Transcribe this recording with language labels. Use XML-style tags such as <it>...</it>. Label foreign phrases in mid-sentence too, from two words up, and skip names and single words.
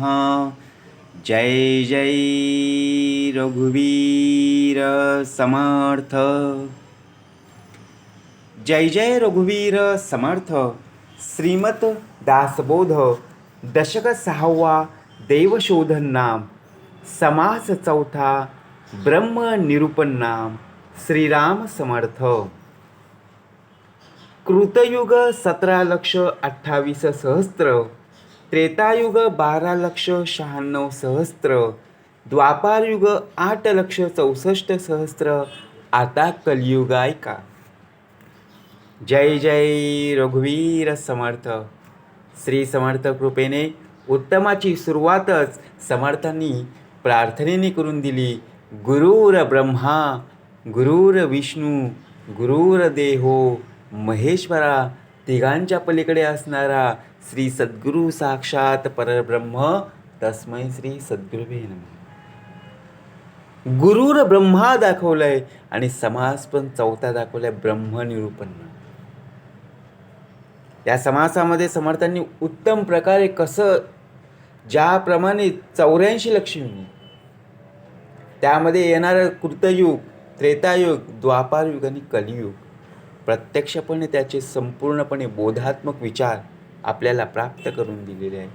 <mr>जय जय रघुवीर समर्थ. जय जय रघुवीर समर्थ. श्रीमत दासबोध दशक 6वा देवशोधन नाम समास 4था ब्रह्म निरूपण नाम श्रीराम समर्थ. कृतयुग 17,28,000, त्रेतायुग 12,96,000, द्वापारयुग 8,64,000. आता कलियुग ऐका. जय जय रघुवीर समर्थ. श्री समर्थ कृपेने उत्तमाची सुरुवातच समर्थांनी प्रार्थनेने करून दिली.</mr> <sa>गुरुर ब्रह्मा गुरुर विष्णू गुरुर्देवो महेश्वरा.</sa> <mr>तिघांच्या पलीकडे असणारा श्री सद्गुरु साक्षात परब्रह्म</mr> <sa>तस्मै श्री सद्गुरुवे नमः. गुरुर ब्रह्मा</sa> <mr>दाखवलंय आणि समास पण 4था दाखवलाय ब्रह्मनिरूपण. या समासामध्ये समर्थांनी उत्तम प्रकारे कसं ज्याप्रमाणे 84 लक्ष्मी त्यामध्ये येणारं कृतयुग त्रेतायुग द्वापारयुग आणि कलियुग प्रत्यक्षपणे त्याचे संपूर्णपणे बोधात्मक विचार आपल्याला प्राप्त करून दिलेले आहे.</mr>